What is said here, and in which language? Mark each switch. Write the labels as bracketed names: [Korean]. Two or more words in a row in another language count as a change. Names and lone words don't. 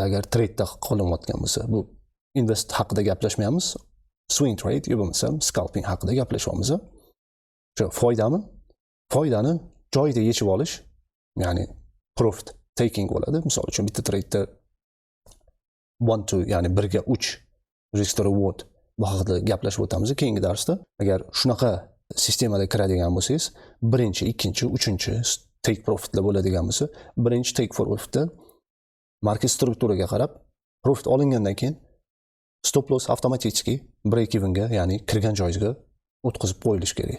[Uzbek] Agar trade'da qilinayotgan bo'lsa, bu invest haqida gaplashmaymiz. [English] Swing trade [Uzbek] yoki bo'lmasa scalping haqida gaplashyapmiz. Shu foydani joyida yechib olish, ya'ni [English] profit taking [Uzbek] bo'ladi. Misol uchun bitta trade'da 1 to, ya'ni 1 ga 3 [English] risk to reward [Uzbek] bu haqida gaplashib o'tamiz keyingi darsda. Agar shunaqa sistemada kiradigan bo'lsangiz, birinchi, ikkinchi, uchinchi [English] take profitlar [Uzbek] bo'ladigan bo'lsa, birinchi [English] take profitda [Uzbek] market strukturaga qarab profit olingandan keyin [English] stop loss [Uzbek] avtomatik [English] break evenga, [Uzbek] ya'ni kirgan joyingizga o'tkazib qo'yilish kerak.